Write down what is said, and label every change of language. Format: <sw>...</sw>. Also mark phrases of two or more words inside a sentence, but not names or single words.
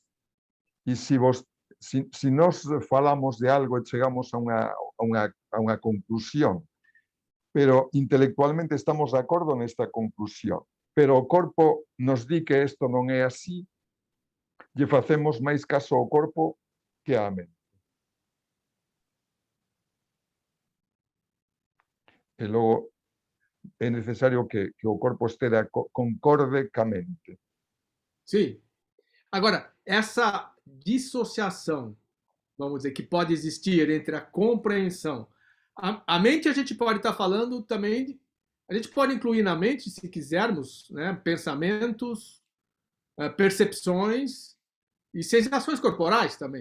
<gl>E se nós falamos de algo e chegamos a unha conclusión, pero intelectualmente estamos de acordo nesta conclusión, pero o corpo nos di que isto non é así, lle facemos máis caso ao corpo que á mente. E logo é necesario que o corpo esteja concorde ca mente.</gl> <pt>Sim. Agora, essa dissociação, vamos dizer, que pode existir entre a compreensão. A mente a gente pode estar falando também, a gente pode incluir na mente, se quisermos, né, pensamentos, percepções e sensações corporais também.</pt>